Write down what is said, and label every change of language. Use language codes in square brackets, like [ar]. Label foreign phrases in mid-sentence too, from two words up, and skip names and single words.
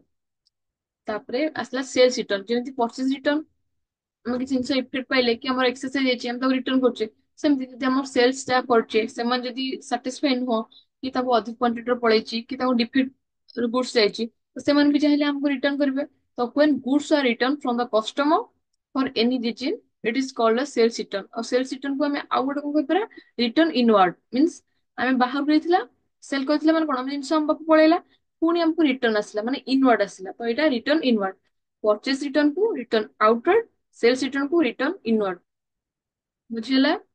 [or] ତାପରେ ଆସିଲା [en] sales return. [or] ଯେମିତି [en] purchase return, [or] ଆମେ କିଛି ଜିନିଷ ଇଫେକ୍ଟ ପାଇଲେ କି ଆମର ଏକ୍ସେସ ହେଇଯାଇଛି ଆମେ ତାକୁ ରିଟର୍ନ କରୁଛେ, ସେମିତି ଯଦି ଆମର ସେଲ୍ସ ଯାହା କରୁଛେ ସେମାନେ ଯଦି ସାଟିସ୍ଫାଇ ନୁହଁ, କି ତାଙ୍କୁ ଅଧିକ କ୍ୱାଣ୍ଟିଟିର ପଳେଇଛି, କି ତାଙ୍କୁ [en] defect goods [or] ଯାଇଛି, ତ ସେମାନେ ବି ଚାହିଁଲେ ଆମକୁ ରିଟର୍ନ କରିବେ। [en] ତ when goods are returned from the customer for any reason, it is called as sales return। [or] ଆଉ [en] sales return [or] କୁ ଆମେ ଆଉ ଗୋଟେ କଣ କହିପାରିବା, [en] return inward. [or] ମିନ୍ସ ଆମେ ବାହାରକୁ ଯାଇଥିଲା, ସେଲ କରିଥିଲା ମାନେ କଣ, ଆମ ଜିନିଷ ଆମ ପାଖକୁ ପଳେଇଲା, ପୁଣି ଆମକୁ ରିଟର୍ନ ଆସିଲା, ମାନେ ଇନୱାର୍ଡ ଆସିଲା, ତ ଏଇଟା [en] return inward. purchase return [or] କୁ [en] return outward, sales return [or] କୁ [en] return inward. [or] ବୁଝିହେଲା?